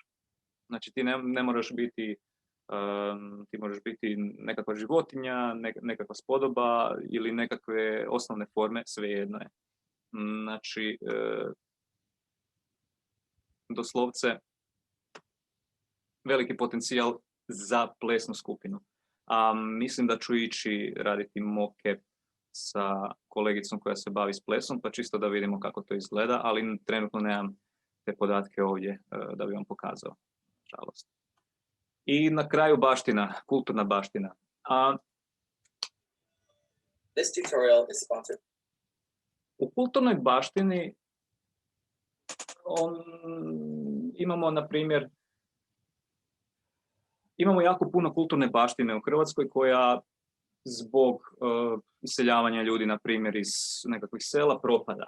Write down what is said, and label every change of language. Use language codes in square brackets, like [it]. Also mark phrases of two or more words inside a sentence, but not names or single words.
[hr] Znači, ti ne moraš biti, ti možeš biti nekakva životinja, nekakva spodoba ili nekakve osnovne forme, svejedno je. Znači, doslovce veliki potencijal za plesnu skupinu. Mislim da ću ići raditi mock-up sa kolegicom koja se bavi s plesom, pa čisto da vidimo kako to izgleda, ali trenutno nemam te podatke ovdje da bi vam pokazao, nažalost. I na kraju baština, kulturna baština. [en] This tutorial is sponsored [hr] U kulturnoj baštini imamo, na primjer, imamo jako puno kulturne baštine u Hrvatskoj koja zbog iseljavanja ljudi, na primjer, iz nekakvih sela propada.